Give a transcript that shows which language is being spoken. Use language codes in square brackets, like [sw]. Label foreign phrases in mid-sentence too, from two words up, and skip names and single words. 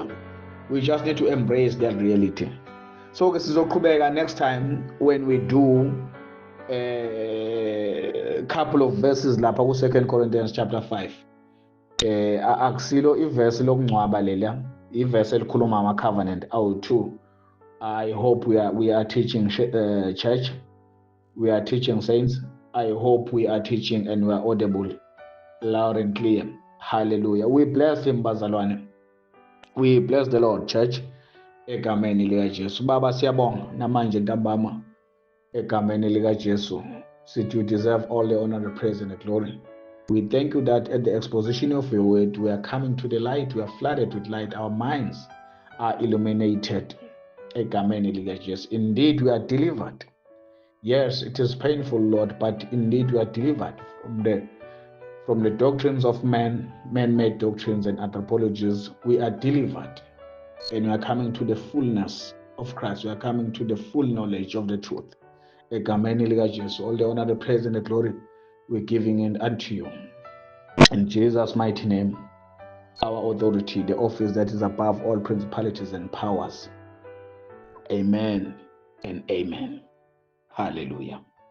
[en] We just need to embrace that reality. So sizoqhubeka next time when we do a couple of verses [zu] lapha ku [en] 2 Corinthians chapter 5. [zu] Akusilo iverse lokungcwaba lela, iverse elikhuluma ama-covenant awu-2. [en] I hope we are teaching church. We are teaching saints. I hope we are teaching and we are audible, loud and clear. Hallelujah. We bless him, bazalwane. We bless the Lord, church. [zu] Egameni lika Jesu. Baba siyabonga namanje ntambama. Egameni lika Jesu. [en] Since you deserve all the honor, the praise and the glory. We thank you that at the exposition of your word, we are coming to the light. We are flooded with light. Our minds are illuminated. [zu] Egameni lika Jesu. [en] Indeed, we are delivered. Yes, it is painful, Lord, but indeed we are delivered from the doctrines of man-made doctrines and anthropologies. We are delivered, and we are coming to the fullness of Christ. We are coming to the full knowledge of the truth. [zu] Egameni lika Jesu. [en] All the honor, the praise, and the glory we're giving it unto you. In Jesus' mighty name, our authority, the office that is above all principalities and powers. Amen and amen. Hallelujah.